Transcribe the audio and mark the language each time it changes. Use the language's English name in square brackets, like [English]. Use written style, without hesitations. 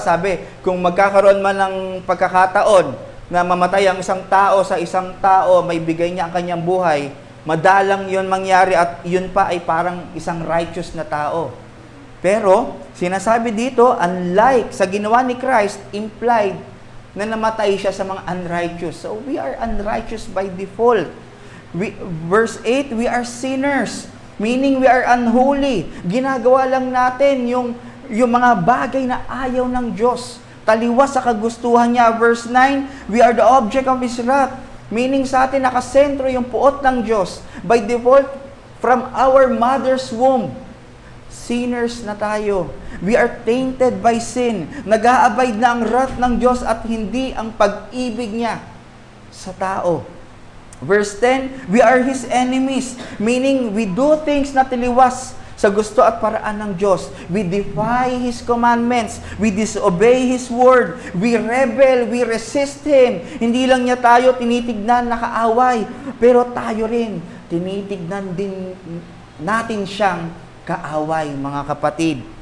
[Filipino] Sabi, kung magkakaroon man ng pagkakataon na mamatay ang isang tao sa isang tao, may bigay niya ang kanyang buhay, madalang yon mangyari at yun pa ay parang isang righteous na tao. Pero, sinasabi dito, unlike sa ginawa ni Christ, implied na namatay siya sa mga unrighteous. [English] So, we are unrighteous by default. Verse 8, we are sinners. Meaning, we are unholy. [Filipino] Ginagawa lang natin yung mga bagay na ayaw ng Diyos. Taliwas sa kagustuhan niya. [English] Verse 9, we are the object of His wrath. [Filipino] Meaning sa atin nakasentro yung puot ng Diyos. [English] By default, from our mother's womb, [Filipino] sinners na tayo. [English] We are tainted by sin. [Filipino] Nag-aabide na ang wrath ng Diyos at hindi ang pag-ibig niya sa tao. [English] Verse 10, we are His enemies. [Filipino] Meaning, [English] we do things [Filipino] na tiliwas sa gusto at paraan ng Diyos. [English] We defy His commandments. We disobey His word. We rebel. We resist Him. [Filipino] Hindi lang niya tayo tinitignan nakaaway, pero tayo rin tinitignan din natin siyang kaaway, mga kapatid.